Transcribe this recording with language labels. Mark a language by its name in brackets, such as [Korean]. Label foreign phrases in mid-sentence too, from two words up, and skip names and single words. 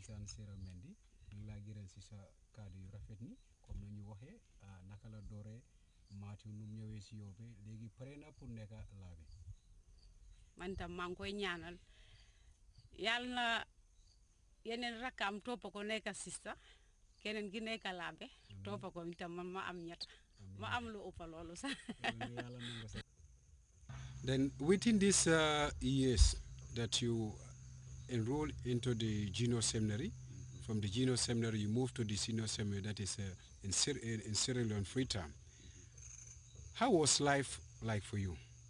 [Wolof] Susaan Sira Mendy ñu ngi laa gërëm si sa kàddu yu rafet ni comme na ñu waxee naka la dooree Matthew nu mu ñëwee si yow bi léegi pare na pour nekk laabi. man tam maa ngi koy ñaanal yàlla na yeneen rakkaam toppa ko nekk sista keneen gi nekk laabe toppa ko itam man ma am ñett ma am lu ëpp loolu sax. [English] Then within these years that you enrolled into the junior seminary, from the junior seminary you moved to the senior seminary that is in Sierra Leone Freetown. How was life like for you?